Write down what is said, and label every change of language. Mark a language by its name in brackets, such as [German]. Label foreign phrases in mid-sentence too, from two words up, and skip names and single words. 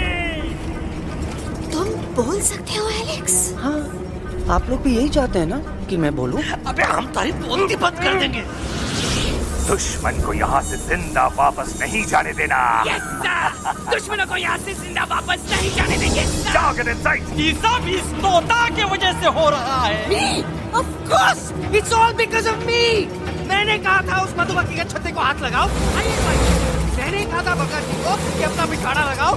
[Hindi] तुम बोल सकते हो एलेक्स? हाँ, आप लोग भी यही चाहते हैं ना कि मैं बोलूं? अबे हम तारी बोलती बंद कर देंगे। दुश्मन को यहाँ से जिंदा वापस नहीं जाने देना। दुश्मनों को यहाँ से जिंदा वापस नहीं जाने देंगे। जाओ [English] get inside। [Hindi] ये सब इस तोता की वजह से हो रहा है। [English] Me? Of course, it's all because of me। [Hindi] मैंने कहा था उस मधुमक्खी के छत्ते को हाथ लगाओ। आइए भाई, मैंने कहा था बका जी को कि अपना बिछाना लगाओ।